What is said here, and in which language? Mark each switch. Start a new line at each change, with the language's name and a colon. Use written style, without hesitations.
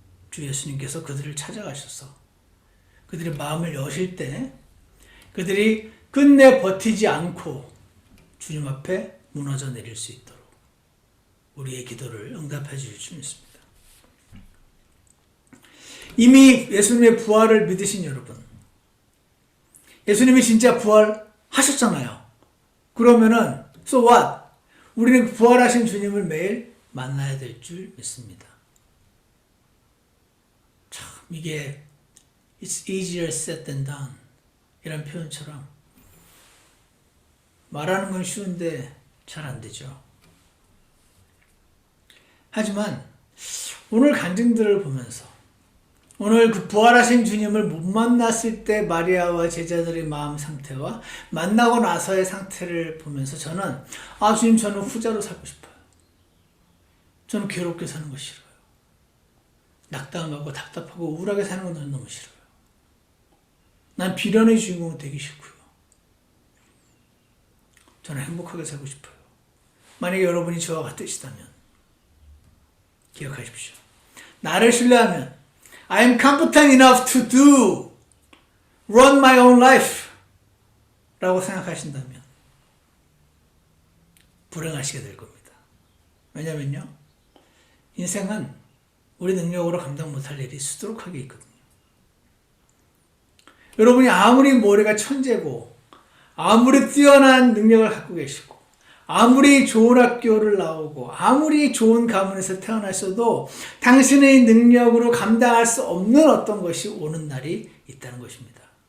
Korean: 주 예수님께서 그들을 찾아가셔서 그들의 마음을 여실 때 그들이 끝내 버티지 않고 주님 앞에 무너져 내릴 수 있도록 우리의 기도를 응답해 주실 줄 믿습니다. 이미 예수님의 부활을 믿으신 여러분, 예수님이 진짜 부활하셨잖아요. 그러면은
English: so what?
Korean: 우리는 부활하신 주님을 매일 만나야 될 줄 믿습니다. 참 이게
English: It's easier said than done
Korean: 이런 표현처럼 말하는 건 쉬운데 잘 안 되죠. 하지만 오늘 간증들을 보면서 오늘 그 부활하신 주님을 못 만났을 때 마리아와 제자들의 마음 상태와 만나고 나서의 상태를 보면서 저는 주님 저는 후자로 살고 싶어요. 저는 괴롭게 사는 거 싫어요. 낙담하고 답답하고 우울하게 사는 건 너무 싫어요. 난 비련의 주인공 되기 싫고요. 저는 행복하게 살고 싶어요. 만약에 여러분이 저와 같으시다면 기억하십시오. 나를 신뢰하면
English: I am competent enough to run my own life
Korean: 라고 생각하신다면 불행하시게 될 겁니다. 왜냐면요, 인생은 우리 능력으로 감당 못할 일이 수두룩하게 있거든요. 여러분이 아무리 머리가 천재고 아무리 뛰어난 능력을 갖고 계시고 아무리 좋은 학교를 나오고 아무리 좋은 가문에서 태어나셔도 당신의 능력으로 감당할 수 없는 어떤 것이 오는 날이 있다는 것입니다.